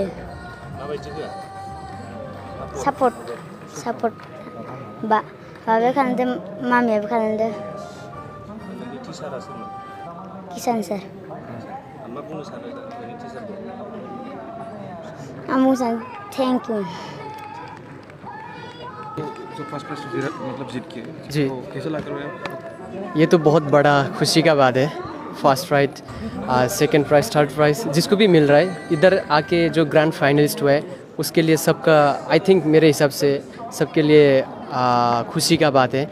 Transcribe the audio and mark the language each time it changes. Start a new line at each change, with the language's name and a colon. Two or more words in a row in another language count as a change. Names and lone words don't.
Bodo: माबायदि होआ? सापर्ट बाबाया खालामदों मामियाबो खालामदों। नोंनि टिचारा सोरमोन? किसान सार। मा बुंनो सानो नोंनि टिचारखौ? आं बुंनो सानो
English: thank you.
Hindi: जो
English: first prize
Hindi: मतलब जीत के जी तो कैसा लग रहा है? ये तो बहुत बड़ा खुशी का बात है।
English: first prize, second prize, third prize
Hindi: जिसको भी मिल रहा है, इधर आके जो
English: grand finalist
Hindi: हुआ है उसके लिए सबका
English: I think
Hindi: मेरे हिसाब से सबके लिए खुशी का बात है।